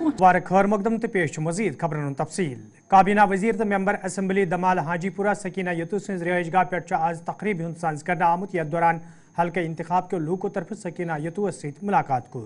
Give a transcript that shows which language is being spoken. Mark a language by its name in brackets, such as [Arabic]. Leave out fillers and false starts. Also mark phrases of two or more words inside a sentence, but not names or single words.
[Kashmiri] वार खैर मकदम तो पेश मजीद खबरन तफसील। काबीना वजीर तो मेंबर असम्बली दमाल हाजीपुरा सकीना यतू सज रिहाइशगाह पे आज तकरीब साज कर आमुत यथ दौरान हल्के इंतखाब के लूको तरफ सकीना यतू सत मुलाकात कर।